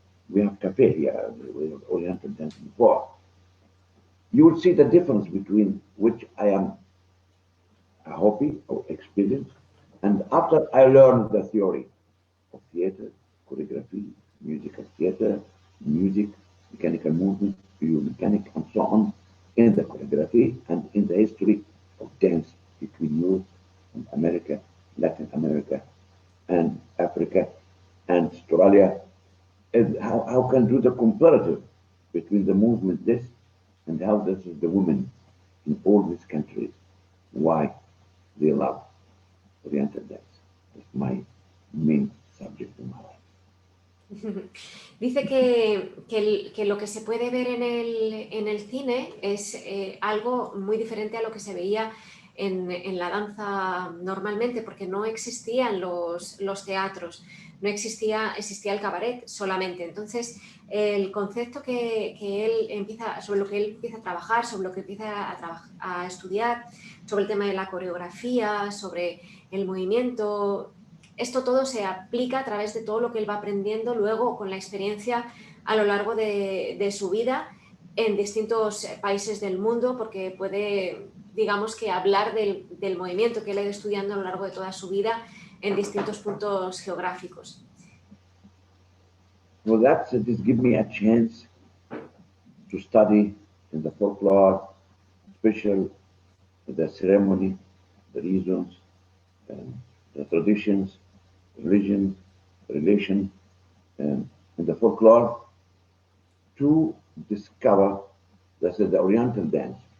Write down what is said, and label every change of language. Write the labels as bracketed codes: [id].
[en] We have cafe here, we have Oriental dance before. You will see the difference between which I am a hobby or experience, and after I learned the theory of theater, choreography, musical theater, music, mechanical movement, biomechanic, and so on, in the choreography and in the history of dance between Europe and America, Latin America, and Africa, and Australia, and how can do the comparative between the movement this and how this is the women in all these countries, why they love Oriental dance. That's my main subject in my life. [es] Dice que lo que se puede ver en el cine es algo muy diferente a lo que se veía en la danza normalmente, porque no existían los teatros, no existía el cabaret solamente. Entonces, el concepto que él empieza, sobre lo que él empieza a trabajar, sobre lo que empieza a estudiar, sobre el tema de la coreografía, sobre el movimiento, esto todo se aplica a través de todo lo que él va aprendiendo luego con la experiencia a lo largo de su vida en distintos países del mundo, porque puede, digamos, que hablar del movimiento que él ha ido estudiando a lo largo de toda su vida en distintos puntos geográficos. [en] Well, this gives me a chance to study in the folklore, special the ceremony, the reasons, the traditions, religion, relation, in the folklore, to discover the Oriental dance.